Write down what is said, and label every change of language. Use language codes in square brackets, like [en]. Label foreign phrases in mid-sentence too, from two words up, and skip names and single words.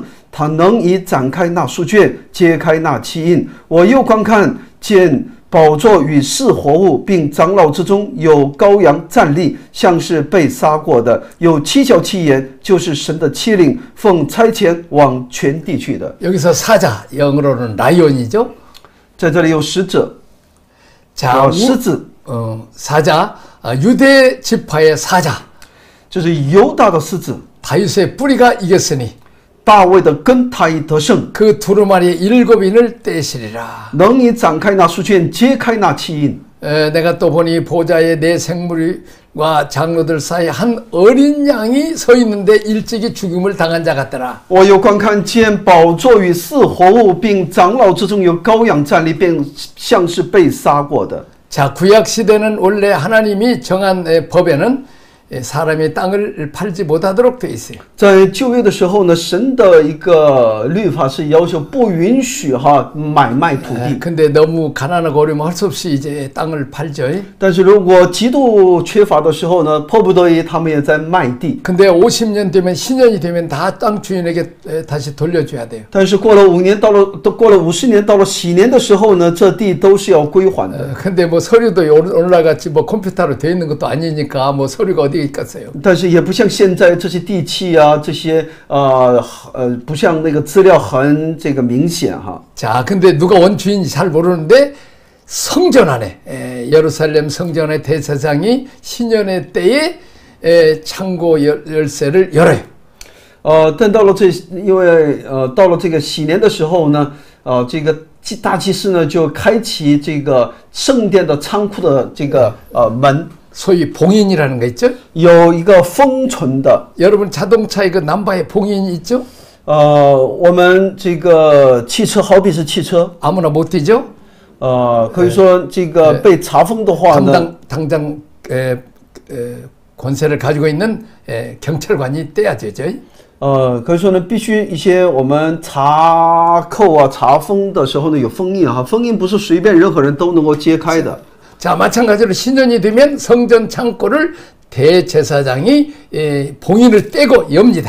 [zh] 他能以展开那书卷，揭开那七印。我又观看，见宝座与四活物，并长老之中有羔羊站立，像是被杀过的，有七角七眼，就是神的七灵，奉差遣往全地去的。 [ko] 여기서 사자, 영어로는 라이온이죠. [zh] 在这里有使者， [ko] 자, [zh] 狮子， [ko] 사자, 유대 지파의 사자. [zh] 就是犹大的狮子， [ko] 다윗의 뿌리가 이겼으니 [zh] 大卫的根，他已得胜， [ko] 그 두루마리의 7인을 떼시리라. [zh] 能以展开那书卷，揭开那七印。 [ko] 내가 또 보니 보좌에 내 생물과 장로들 사이에 한 어린 양이 서 있는데 일찍이 죽임을 당한 자 같더라. [zh] 我又观看见宝座与四活物，并长老之中有羔羊站立，并像是被杀过的。 [ko] 자, 구약 시대는 원래 하나님이 정한 법에는 사람이 땅을 팔지 못하도록 돼 있어요. [zh] 在旧约的时候呢，神的一个律法是要求不允许买卖土地。 [ko] 근데 너무 가난하고 어려우면 할 수 없이 이제 땅을 팔죠. [zh] 但是如果极度缺乏的时候呢，迫不得已他们也在卖地。 [ko] 근데 50년 되면 신년이 되면 다 땅 주인에게 다시 돌려줘야 돼요. [zh] 但是过了5年，过了50年，到了喜年的时候呢，这地都是要归还的。 [ko] 근데 뭐 서류도 오늘날같이 뭐 컴퓨터로 돼 있는 것도 아니니까 뭐 서류가 어디 있겠어요. [zh] 但是也不像现在这些地契啊，这些不像那个资料很这个明显哈。 [ko] 자, 근데 누가 원주인인지 잘 모르는데 성전 안에 예루살렘 성전의 대제사장이 신년의 때에 창고 열쇠를 열어요. [zh] 但到了到了这个喜年的时候呢，这个大祭司呢就开启这个圣殿的仓库的这个门。 [ko] 소위 봉인이라는 거 있죠? [zh] 有一个封存的。 [ko] 여러분 자동차의 그 남바에 봉인이 있죠? [zh] 我们这个汽车好比是汽车， [ko] 아무나 못 뛰죠? [zh] 可以说这个被查封的话呢， [ko] 당장 권세를 가지고 있는 경찰관이 떼야 되죠. [zh] 可以说呢，必须一些我们查扣啊、查封的时候呢有封印哈，封印不是随便任何人都能够揭开的。 [ko] 자, 마찬가지로 신년이 되면 성전 창고를 대제사장이 봉인을 떼고 엽니다.